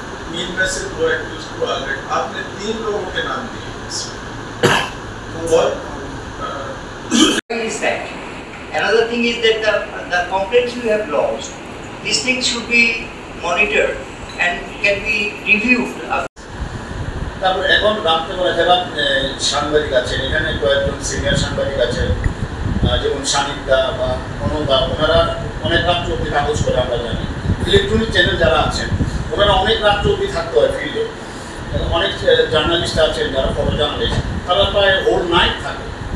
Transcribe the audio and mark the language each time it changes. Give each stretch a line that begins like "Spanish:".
Hindi: तीन में से 2 एक्यूज को ऑलरेडी आपने 3 लोगों के नाम दिए इसमें।
English: What is that? Another thing is that the complaints you have lodged, these things should be monitored and can be reviewed.
Bangla: তারপর এখন রাত্রেবেলা যারা সাংবাদিক আছেন, এখানে কয়েকজন সিনিয়র সাংবাদিক আছেন, যেমন সানিদা বা অনন্দা, ওনারা অনেক রাত্র অবধি কাগজ করে আমরা জানি। ইলেকট্রনিক চ্যানেল যারা আছেন ওনারা অনেক রাত্র অবধি থাকতে হয় ফিল্ডে। অনেক জার্নালিস্ট আছেন যারা ফটো জার্নালিস্ট, তারা প্রায় হোল নাইট থাকে।